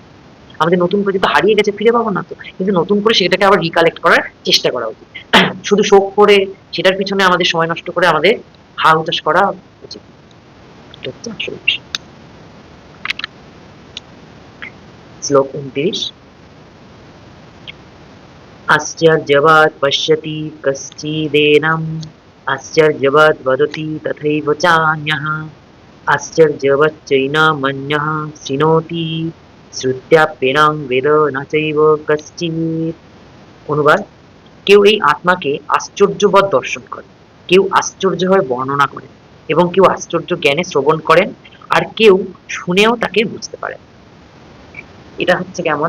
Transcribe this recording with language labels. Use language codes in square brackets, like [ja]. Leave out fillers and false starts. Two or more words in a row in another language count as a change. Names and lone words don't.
[bn] আমাদের নতুন করে যেহেতু হারিয়ে গেছে ফিরে পাবো না তো, কিন্তু নতুন করে সেটাকে আবার রিকালেক্ট করার চেষ্টা করা উচিত। শুধু শোক করে সেটার পিছনে আমাদের সময় নষ্ট করে আমাদের হা হুতাশ করা উচিত না। এটা হচ্ছে আসল বিষয়। শ্লোক 29। [sa] आश्चर्यवत् पश्यति कश्चिदेनम् आश्चर्यवत् वदति तथैव चान्यः आश्चर्यवच्चैनमन्यः शृणोति শ্রুত্যাপ্যেনং বেদ ন চৈব কশ্চিৎ। [bn] অনুবাদ: কেউ এই আত্মাকে আশ্চর্যবৎ দর্শন করে, কেউ আশ্চর্য হয়ে বর্ণনা করেন, এবং কেউ আশ্চর্য জ্ঞানে শ্রবণ করেন, আর কেউ শুনেও তাকে বুঝতে পারেন। এটা হচ্ছে কেমন?